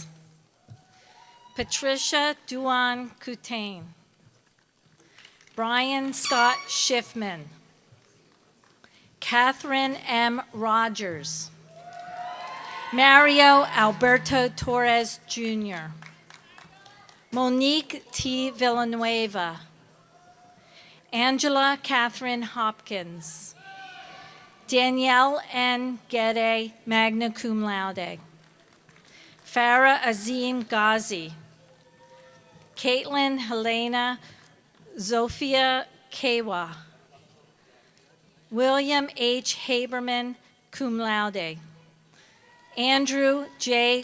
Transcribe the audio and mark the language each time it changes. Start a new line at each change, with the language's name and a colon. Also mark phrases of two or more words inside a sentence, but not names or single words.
English: Patricia Duan Coutain. Brian Scott Schiffman. Catherine M. Rogers. Mario Alberto Torres, Jr. Monique T. Villanueva. Angela Catherine Hopkins. Danielle N. Gede,
Latin: magna cum laude.
English: Farah Azim Ghazi, Caitlin Helena Zofia Kewa, William H. Haberman,
Latin: cum laude,
English: Andrew J.